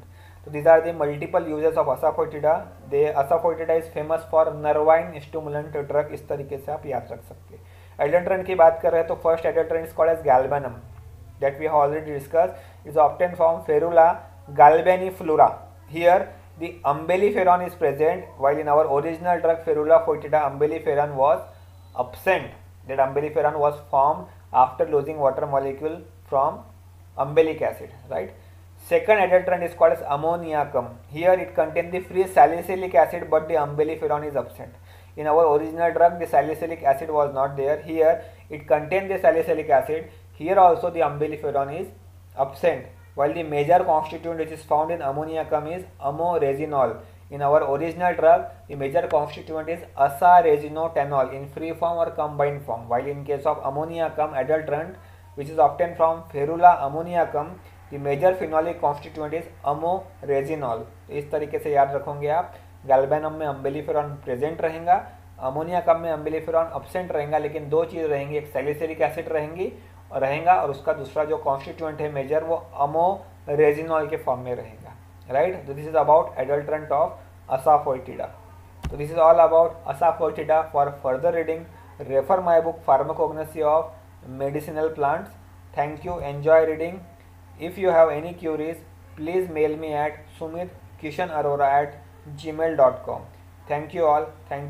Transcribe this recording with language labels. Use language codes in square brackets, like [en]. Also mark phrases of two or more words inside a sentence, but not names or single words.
[en] तो these are the multiple uses of Asafoetida. The Asafoetida is famous for nervine stimulant drug. [hi] इस तरीके से आप याद रख सकते हैं। [en] adulterant [hi] की बात कर रहे हैं तो [en] first adulterant is called as galbanum that we have already discussed is obtained from Ferula galbaniflora. Here the umbelliferon is present, while in our original drug Ferula foetida umbelliferon was absent. That umbelliferon was formed after losing water molecule from umbellic acid, right? Second adulterant is called as ammoniacum. Here it contains the free salicylic acid, but the umbelliferon is absent. In our original drug the salicylic acid was not there. Here it contains the salicylic acid. Here also the umbelliferon is absent, while the major constituent which is found in ammoniacum is ammoresinol. In our original drug, the major constituent is asaresinotenol in free form or combined form, while in case of ammoniacum adulterant, which is obtained from Ferula ammoniacum, the major phenolic constituent is ammoresinol. [hi] इस तरीके से याद रखोगे आप। गैल्बेनम में अम्बेलिफेरॉन प्रेजेंट रहेगा, अमोनियाकम में अम्बेलिफेरॉन अब्सेंट रहेगा, लेकिन दो चीज़ रहेंगी, एक [en] salicylic acid [hi] रहेगा और उसका दूसरा जो कॉन्स्टिट्यूएंट है मेजर वो अमोरेजिनॉल के फॉर्म में रहेगा, राइट? [en] तो this is about adulterant of Asafoetida. तो this is all about Asafoetida. for further reading refer my book pharmacognosy of medicinal plants. thank you, enjoy reading. If you have any queries please mail me at sumitkishanarora@gmail.com. Thank you all. Thank you very much.